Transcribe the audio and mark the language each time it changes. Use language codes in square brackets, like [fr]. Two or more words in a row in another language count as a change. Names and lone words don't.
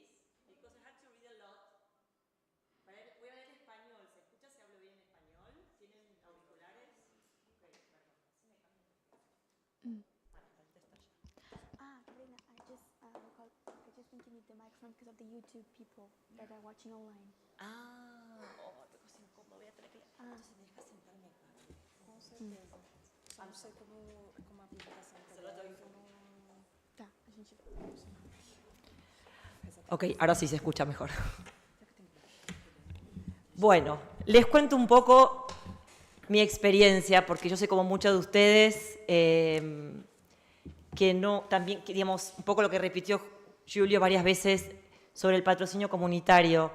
[en] Because I had to read a lot. [es] Voy a leer en español. ¿Se escucha si hablo bien en español? ¿Tienen auriculares? Ok, perdón. [en] Karina, I just think you need the microphone because of the YouTube people that are watching online. [es] Te cocino incómodo. Voy a tener que... Entonces me dejas sentarme acá. [pt] Com certeza. Não sei como a aplicação está. [es] Ok, ahora sí se escucha mejor. Bueno, les cuento un poco mi experiencia, porque yo sé como muchos de ustedes que no, también, digamos, un poco lo que repitió Julio varias veces sobre el patrocinio comunitario.